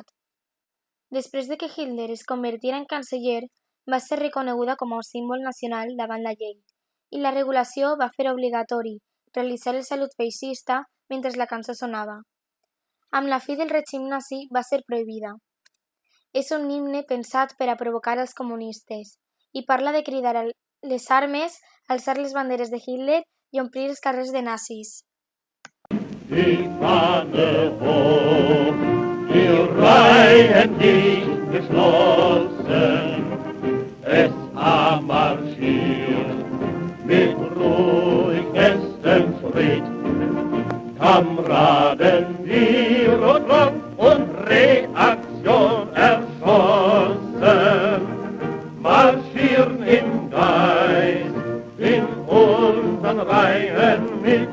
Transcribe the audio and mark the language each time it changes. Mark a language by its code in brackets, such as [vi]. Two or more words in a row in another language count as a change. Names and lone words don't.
[ca] Després de que Hitler es convertira en canceller, va ser reconeguda com a símbol nacional davant la llei, i la regulació va fer obligatori realitzar el salut feixista mentre la cançó sonava. Amb la fi del règim nazi va ser prohibida. És un himne pensat per a provocar els comunistes i parla de cridar les armes, alçar les banderes de Hitler i omplir els carrers de nazis. [de] Die Fahne hoch, die Reihen dicht geschlossen, SA marschiert mit ruhig festem Schritt. Kameraden, wir Rot und Reaktion erschossen, marschieren im Geist in unseren Reihen mit.